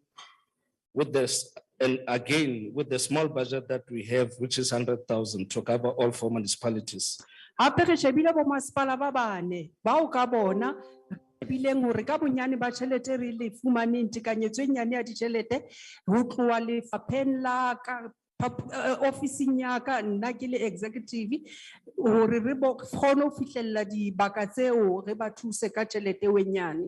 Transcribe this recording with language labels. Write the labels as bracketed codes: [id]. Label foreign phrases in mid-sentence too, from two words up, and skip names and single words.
[en] With this, and again, with the small budget that we have, which is 100,000 to cover all 4 municipalities. [st] Hape re shebile bo masepala ba bane ba o ka bona bileng hore ka bonyane ba tjhelete re le fumaneng tekanyetso e nyane ya ditjhelete ho tloha lefapheng la ka ofising ya ka nna ke le executive hore re kgone ho fihlella dibaka tseo re ba thuse ka tjhelete e nyane.